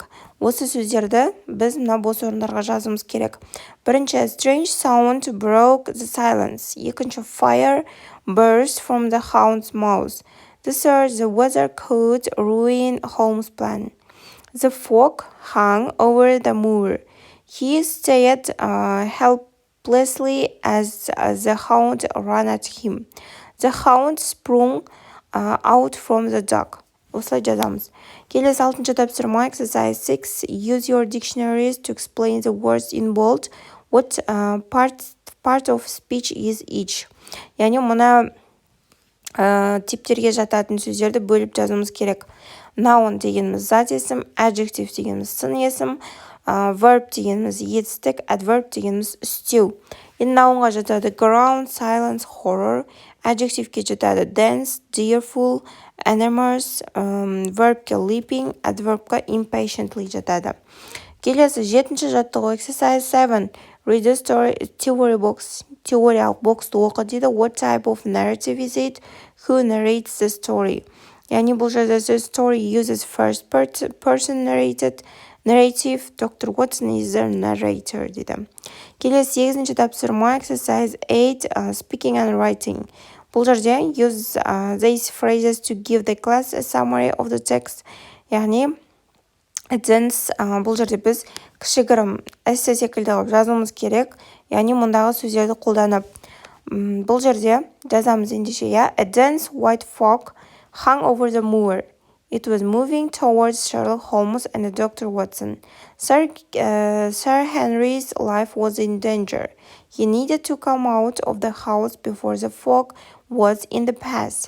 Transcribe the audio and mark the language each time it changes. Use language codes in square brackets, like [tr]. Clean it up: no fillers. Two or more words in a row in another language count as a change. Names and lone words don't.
[kk] Осы сөздерді біз мына бос орындарға жазуымыз керек. Бірінші, [en] strange sound broke the silence. Екінші, fire burst from the hound's mouth. The third, the weather could ruin Holmes' plan. The fog hung over the moor. He stayed helplessly as the hound ran at him. The hound sprung out from the dog. [kk] Осылай жазамыз. Келесі 6-шы тапсырма, exercise 6. [en] Use your dictionaries to explain the words in bold. What part of speech is each? [kk] Яғни мұна типтерге жататын сөздерді бөліп жазуымыз керек. Noun дегеніміз зат есім, adjective дегеніміз сын есім, verb дегеніміз етістік, adverb дегеніміз істеу. Енді nounға жатады [en] ground, silence, horror, adjectiveке жатады dense, dearful, enormous, verbке leaping, [kk] adverbқа impatiently жатады. Келесі 7-ші жаттығу exercise 7. [en] Read the story, theory box. [kk] Теориялық боксты оқы дейді. [en] What type of narrative is it? Who narrates the story? [kk] Яғни бұл жерде [en] the story uses first person narrative. Dr. Watson is the narrator [kk] дейді. Келесі 8-ші тапсырма exercise 8. [en] Speaking and writing. [kk] Бұл жерде [en] use these phrases to give the class a summary of the text. [kk] Яғни бұл жерде біз кішігірім эссе секілді жазуымыз керек. Яғни мұндағы сөздерді қолданып. Бұл жерде жазамыз ендеше, [en] a dense white fog hung over the moor. It was moving towards Sherlock Holmes and Dr. Watson. Sir Henry's life was in danger. He needed to come out of the house before the fog was in the pass.